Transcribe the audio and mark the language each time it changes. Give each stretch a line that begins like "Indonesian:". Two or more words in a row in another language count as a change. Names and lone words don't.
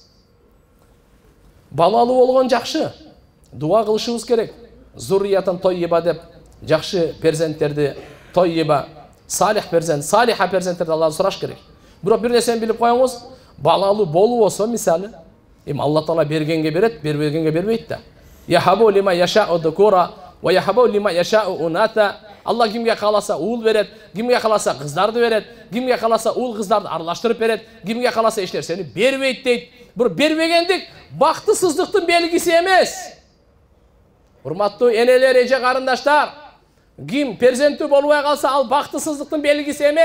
Kyrgyz: Балалы болгон жакшы. Дуа кылышыбыз керек.
Arabic: ذرية طيبة
Kyrgyz: деп, жакшы перзенттерди тойиба, салих перзент, салиха перзенттерди Алладан сураш керек. Бирок бир нерсени билип коюңуз, балалы болуу болсо мисалы, Алла Таала бергенге берет, бербегенге бербейт да.
Arabic: يهب لمن يشاء ذكورا ويهب لمن يشاء إناثا.
Kyrgyz: Алла кимге каласа уул берет, кимге каласа кыздарды берет, кимге каласа уул кыздарды аралаштырып берет, кимге каласа эч нерсени бербейт дейт. Бир бербегендик бактысыздыктын белгиси эмес. Урматтуу энелер, эже карындаштар, ким перзенти болбой калса ал бактысыздыктын белгиси эмес.